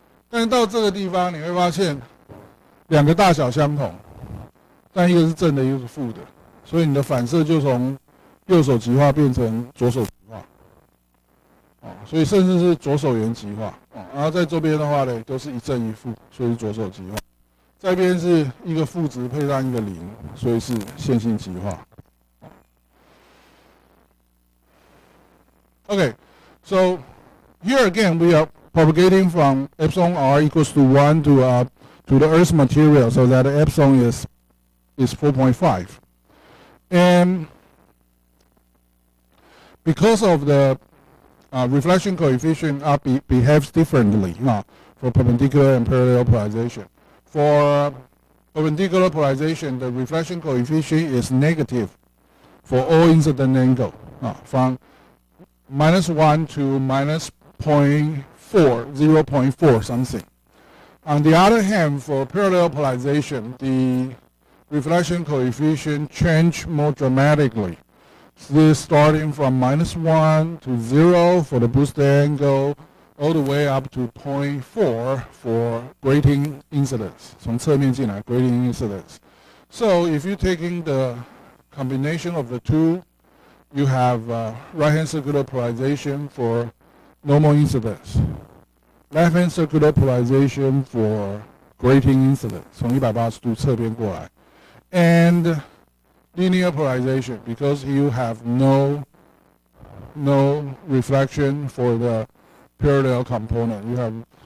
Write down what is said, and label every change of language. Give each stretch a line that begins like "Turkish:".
Chinese: 但是到这个地方，你会发现两个大小相同，但一个是正的，一个是负的，所以你的反射就从右手极化变成左手极化，所以甚至是左手圆极化，然后在这边的话呢，都是一正一负，所以是左手极化。这边是一个负值配上一个0，所以是线性极化。
English: Okay, so here again we are propagating from epsilon r equals to 1 to the Earth's material, so that epsilon is 4.5, and because of the reflection coefficient behaves differently for perpendicular and parallel polarization. For perpendicular polarization, the reflection coefficient is negative for all incident angle, from -1 to -0.4, 0.4 something. On the other hand, for parallel polarization, the reflection coefficient change more dramatically. This starting from -1 to 0 for the booster angle, all the way up to 0.4 for grating incidence.
Chinese: 从侧面进来 grating incidence.
English: So if you're taking the combination of the two, you have right-hand circular polarization for normal incidence, left-hand circular polarization for grating incidence.
Chinese: 从180度侧边过来
English: and linear polarization, because you have no reflection for the parallel component.